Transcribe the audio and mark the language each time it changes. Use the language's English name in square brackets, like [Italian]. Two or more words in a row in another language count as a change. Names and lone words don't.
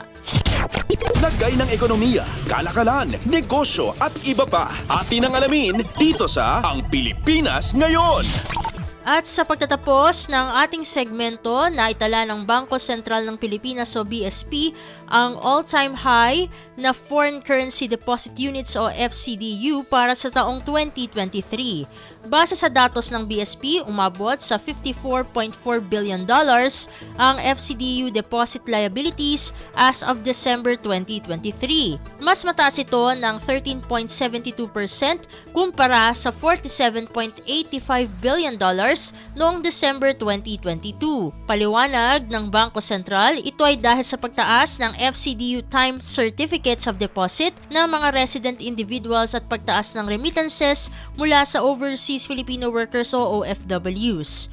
[Filipino] Lagay ng ekonomiya, kalakalan, negosyo at iba pa. Atin ang alamin dito sa Ang Pilipinas Ngayon. At sa pagtatapos ng ating segmento, naitala ng Bangko Sentral ng Pilipinas o BSP ang all-time high na Foreign Currency Deposit Units o FCDU para sa taong 2023. Base sa datos ng BSP, umabot sa $54.4 billion ang FCDU [English] deposit liabilities as of December [Filipino] 2023. Mas mataas ito ng 13.72% kumpara sa $47.85 billion noong December 2022. Paliwanag ng Bangko Sentral, ito ay dahil sa pagtaas ng FCDU Time Certificates of Deposit ng mga [English] resident individuals [Filipino] at pagtaas ng remittances mula sa [English] overseas Filipino workers [Filipino] o OFWs.